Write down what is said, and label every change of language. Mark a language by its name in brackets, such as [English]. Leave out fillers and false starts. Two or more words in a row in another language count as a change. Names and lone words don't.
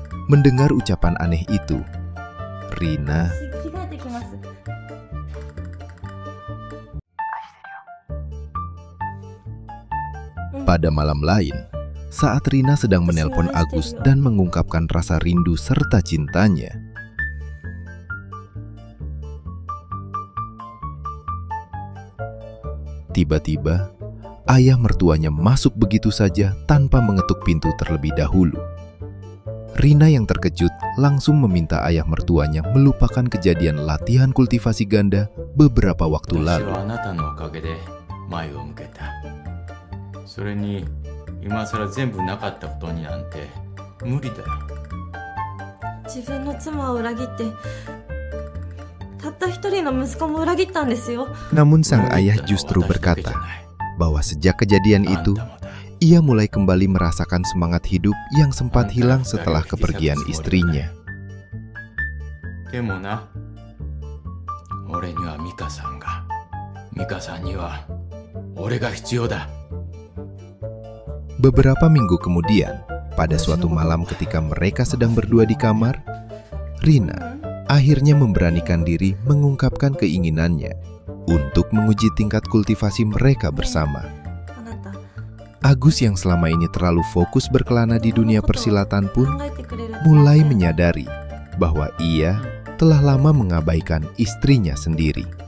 [Indonesian] Mendengar ucapan aneh itu, Rina pada malam lain, saat Rina sedang menelpon Agus dan mengungkapkan rasa rindu serta cintanya, tiba-tiba ayah mertuanya masuk begitu saja tanpa mengetuk pintu terlebih dahulu. Rina yang terkejut langsung meminta ayah mertuanya melupakan kejadian latihan kultivasi ganda beberapa waktu lalu. [Japanese] それに今さら全部なかったことになんて無理だよ。自分の妻を裏切ってたった一人の息子も裏切ったんですよ。 [Indonesian] Namun sang ayah justru berkata bahwa sejak kejadian itu, ia mulai kembali merasakan semangat hidup yang sempat hilang setelah kepergian istrinya. [Japanese] でもな、俺にはミカさんが、ミカさんには俺が必要だ。 [Indonesian] Beberapa minggu kemudian, pada suatu malam ketika mereka sedang berdua di kamar, Rina akhirnya memberanikan diri mengungkapkan keinginannya untuk menguji tingkat kultivasi mereka bersama. Agus yang selama ini terlalu fokus berkelana di dunia persilatan pun mulai menyadari bahwa ia telah lama mengabaikan istrinya sendiri.